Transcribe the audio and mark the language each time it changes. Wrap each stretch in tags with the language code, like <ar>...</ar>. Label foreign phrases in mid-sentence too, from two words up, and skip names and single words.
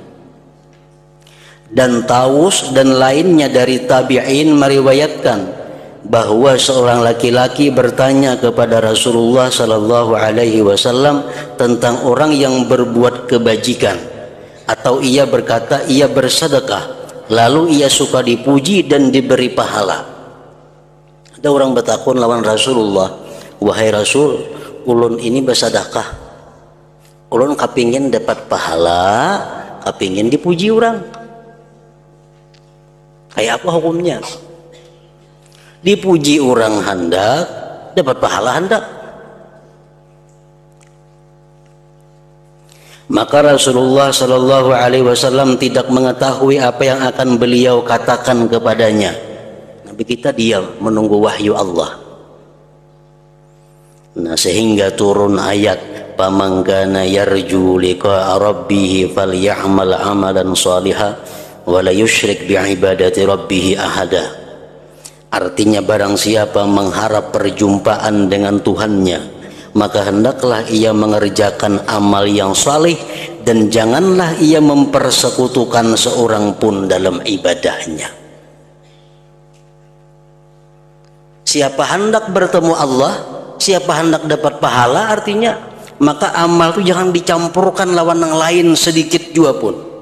<id>Dan Taus dan lainnya dari tabi'in meriwayatkan bahwa seorang laki-laki bertanya kepada Rasulullah</id> <ar>صلى الله عليه وسلم</ar> <id>tentang orang yang berbuat kebajikan, atau ia berkata ia bersedekah lalu ia suka dipuji dan diberi pahala.</id> <bjn>Ada orang bertakun lawan Rasulullah, wahai Rasul, ulun ini bersedekah, ulun kapingin dapat pahala, kapingin dipuji orang. Kayak apa hukumnya? Dipuji orang hendak, dapat pahala hendak.</bjn> <id>Maka Rasulullah</id> <ar>صلى الله عليه وسلم</ar> <id>tidak mengetahui apa yang akan beliau katakan kepadanya.</id> <bjn>Nabi kita diam menunggu wahyu Allah.</bjn> <id>Nah sehingga turun ayat</id> <ar>فمن كان يرجو لقاء ربه فليعمل عملا صالحا ولا يشرك بعبادة ربه أحدا.</ar> <id>Artinya barang siapa mengharap perjumpaan dengan Tuhannya, maka hendaklah ia mengerjakan amal yang saleh dan janganlah ia mempersekutukan seorang pun dalam ibadahnya.</id> <bjn>Siapa hendak bertemu Allah, siapa hendak dapat pahala, artinya maka amal itu jangan dicampurkan lawan yang lain sedikit juga pun.</bjn>